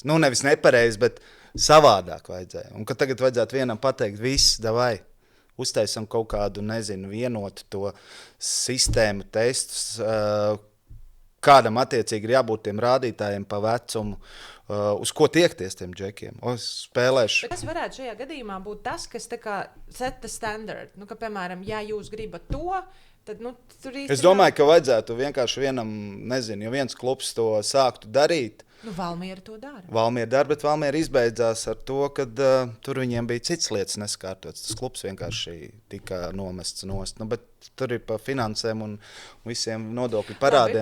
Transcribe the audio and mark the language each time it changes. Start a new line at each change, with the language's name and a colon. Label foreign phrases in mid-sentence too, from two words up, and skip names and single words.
Latvian: Nevis nepareizi, bet savādāk vajadzēja. Un kad tagad vajadzētu vienam pateikt, viss, davai, uztaisam kaut kādu, vienotu to sistēmu, testus, kādam attiecīgi ir jābūt tiem rādītājiem pa vecumu, uz ko tiekties tiem džekiem. Spēlēšu. Bet tas varētu šajā gadījumā būt tas, kas
English: set the standard.
Latvian: Ka, piemēram, ja jūs gribat to, tad tur īstenībā... Es domāju, ka vajadzētu vienkārši vienam, ja viens klubs to sāktu darīt. Valmiera to dara. Valmiera dara, bet Valmiera izbeidzās ar to, ka tur viņiem bija citas lietas neskārtotas. Tas klubs vienkārši tika nomests nost. Bet tur ir pa finansēm un visiem nodokļu parādiem.